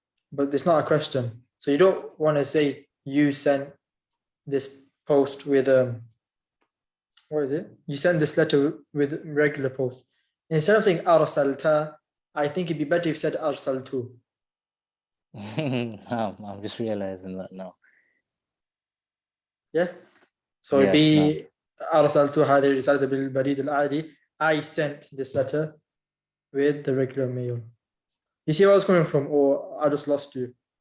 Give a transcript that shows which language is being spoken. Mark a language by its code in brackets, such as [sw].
[en] But it's not a question, so you don't want to say you sent this post with what is it? You send this letter with regular post. Instead of saying arsalta, I think it'd be better if you said arsaltu. I'm just realizing that now. Yeah. So Yeah, it'd be arsaltu [ar] هذه الرسالة بالبريد العادي. [en] I sent this letter with the regular mail. You see where I was coming from, or I just lost you?